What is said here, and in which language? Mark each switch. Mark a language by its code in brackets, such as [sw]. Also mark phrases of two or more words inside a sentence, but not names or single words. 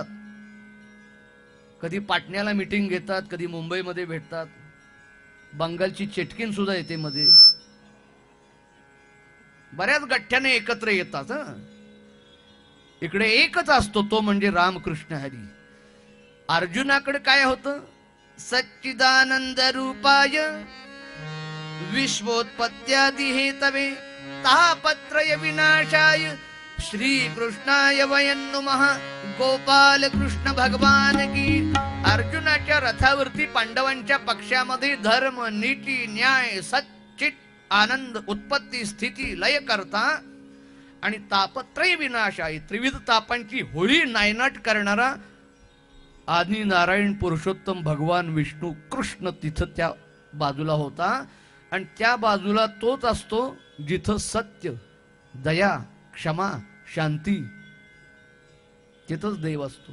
[mr] कधी पाटण्याला मीटिंग घेतात, कधी मुंबईमध्ये भेटतात. बंगालची चेटकीन सुद्धा येते मध्ये. बऱ्याच गठ्ठ्याने एकत्र येतात. इकडे एकच असतो, तो म्हणजे रामकृष्ण हरी. अर्जुनाकडे काय होतं? [sa] सच्चिदानंद रूपाय विश्वोत्पत्त्यादि हेतवे तापत्रय विनाशाय श्री कृष्णाय वयं नमः. [mr] गोपाल कृष्ण भगवान की. अर्जुनाच्या रथावरती पांडवांच्या पक्षामध्ये धर्म, नीती, न्याय, सच्चित आनंद, उत्पत्ती, स्थिती, लय करता आणि [sa] तापत्रय विनाशाय, [mr] त्रिविध तापांची होळी नायनाट करणारा आदि नारायण पुरुषोत्तम भगवान विष्णू कृष्ण तिथं त्या बाजूला होता. आणि त्या बाजूला तोच असतो जिथं सत्य, दया, क्षमा, शांती, तिथंच देव असतो.